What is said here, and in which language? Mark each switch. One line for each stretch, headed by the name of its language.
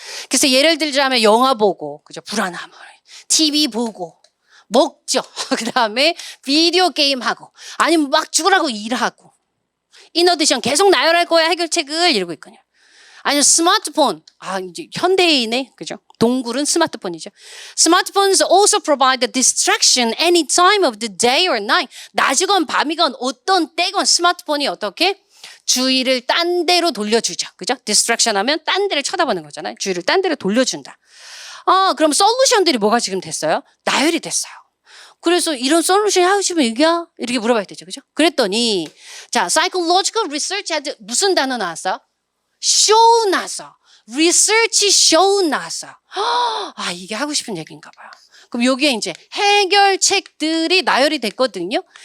Korean: 그래서 예를 들자면 영화 보고 그죠? 불안함을 TV 보고 먹죠. 그다음에 비디오 게임 하고 아니면 막 죽으라고 일하고 인어디션 계속 나열할 거야 해결책을 이러고 있거든요. 아니면 스마트폰. 이제 현대인의 그죠? 동굴은 스마트폰이죠.
English: Smartphones also provide a distraction any time of the day or night.
Korean: 낮이건 밤이건 어떤 때건 스마트폰이 어떻게 주의를 딴 데로 돌려주죠. 그죠? distraction 하면 딴 데를 쳐다보는 거잖아요. 주의를 딴 데로 돌려준다. 그럼 솔루션들이 뭐가 지금 됐어요? 나열이 됐어요. 그래서 이런 솔루션 하시면 이게야? 이렇게 물어봐야 되죠. 그죠? 그랬더니 자,
English: psychological research had
Korean: 무슨 단어 나왔어? show 나왔어.
English: research show
Korean: 나왔어. 이게 하고 싶은 얘기인가 봐요. 그럼 여기에 이제 해결책들이 나열이 됐거든요.